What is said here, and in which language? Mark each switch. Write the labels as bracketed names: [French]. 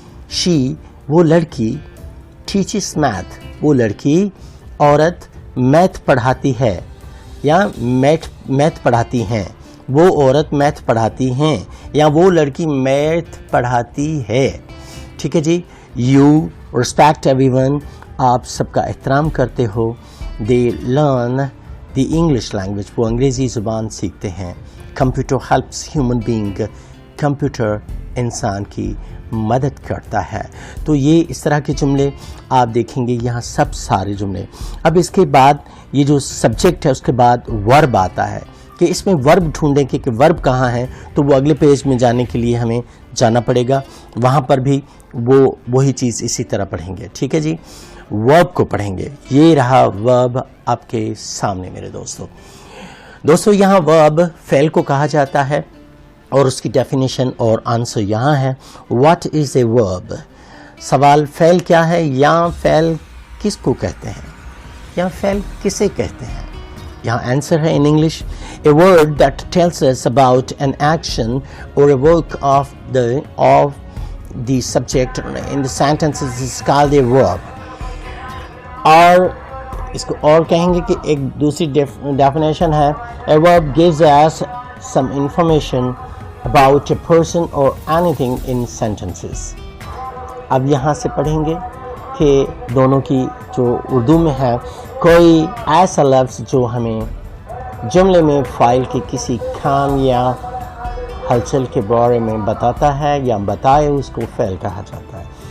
[Urdu] شی وہ لڑکی، [English] teaches math [Urdu] وہ لڑکی، عورت میتھ پڑھاتی ہے یا میتھ پڑھاتی ہیں. وہ عورت میتھ پڑھاتی ہیں یا وہ لڑکی میتھ پڑھاتی ہے. ٹھیک ہے جی. [English] you respect everyone, [Urdu] آپ سب کا احترام کرتے ہو. [English] they learn the English language, [Urdu] وہ انگریزی زبان سیکھتے ہیں. [English] computer helps human being, [Urdu] computer انسان کی مدد کرتا ہے. تو یہ اس طرح کے جملے آپ دیکھیں گے یہاں سب سارے جملے. اب اس کے بعد یہ جو سبجیکٹ ہے اس کے بعد ورب آتا ہے کہ اس میں ورب ڈھونڈیں کہ ورب کہاں ہے, تو وہ اگلے پیج میں جانے کے لیے ہمیں جانا پڑے گا, وہاں پر بھی وہی چیز اسی طرح پڑھیں گے. ٹھیک ہے جی, ورب کو پڑھیں گے. یہ رہا ورب آپ کے سامنے میرے دوستو. یہاں ورب فعل کو کہا جاتا ہے اور اس کی ڈیفینیشن اور آنسر یہاں ہے. [English] What is a verb? [Urdu] سوال فعل کیا ہے, یا فعل کس کو کہتے ہیں, یا فعل کسے کہتے ہیں. یہاں آنسر ہے [English] In English. A word that tells us about an action or a work of the subject in the sentences is called a verb. [Urdu] اور اس کو اور کہیں گے کہ ایک دوسری ڈیفینیشن ہے, [English] A verb gives us some information about a person or anything in sentences. [Urdu] اب یہاں سے پڑھیں گے کہ دونوں کی جو اردو میں ہے, کوئی ایسا لفظ جو ہمیں جملے میں فاعل کی کسی کام یا ہلچل کے بارے میں بتاتا ہے یا بتائے, اس کو فعل کہا جاتا ہے.